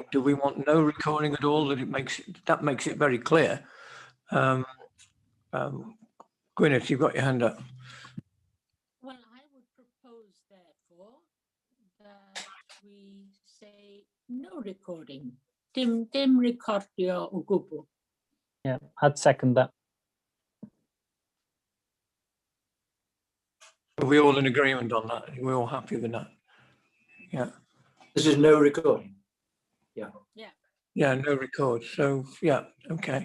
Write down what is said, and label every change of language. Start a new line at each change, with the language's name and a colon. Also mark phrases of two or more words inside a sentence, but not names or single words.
English: Do we want no recording at all? That makes it very clear. Gwyneth, you've got your hand up. Well, I would propose, therefore, that we say no recording.
Welsh: Dim recordio o gwbl.
English: Yeah, I'd second that. Are we all in agreement on that? Are we all happy with that? Yeah. This is no recording. Yeah. Yeah, no record. So yeah, okay.